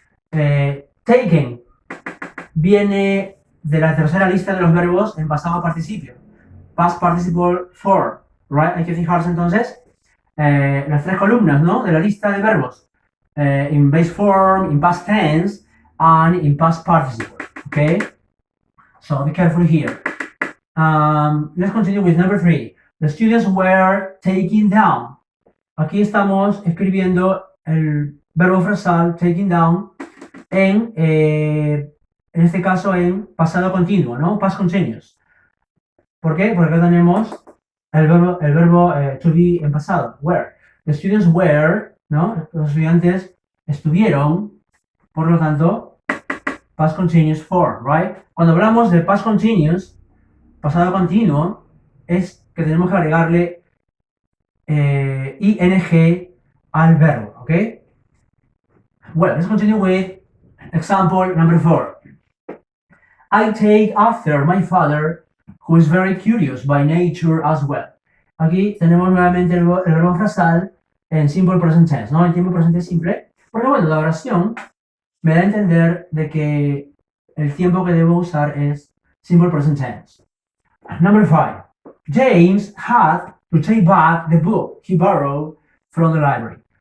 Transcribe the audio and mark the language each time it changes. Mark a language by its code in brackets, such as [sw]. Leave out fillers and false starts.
[es] Taken viene de la tercera lista de los verbos en pasado participio. [en] Past participle form, right? [es] Hay que fijarse entonces las 3 columnas, ¿no? De la lista de verbos. [en] In base form, in past tense, and in past participle, okay? So be careful here. Let's continue with number 3. The students were taking down. [es] Aquí estamos escribiendo el verbo frasal taking down en este caso en pasado continuo, ¿no? Past continuous. ¿Por qué? Porque acá tenemos el verbo to be en pasado, were. [en] The students were, [es] ¿no? Los estudiantes estuvieron, por lo tanto, [en] past continuous form, right? [es] Cuando hablamos de past continuous, pasado continuo, es que tenemos que agregarle ing al verbo, okay? [en] Well, let's continue with example number 4. I take after my father, who is very curious by nature as well. [es] Aquí tenemos nuevamente el verbo frasal en simple present tense, ¿no? En tiempo presente simple. Porque bueno, la oración me da a entender de que el tiempo que debo usar es simple present tense. [en] Number 5. James had to take back the book he borrowed from the library.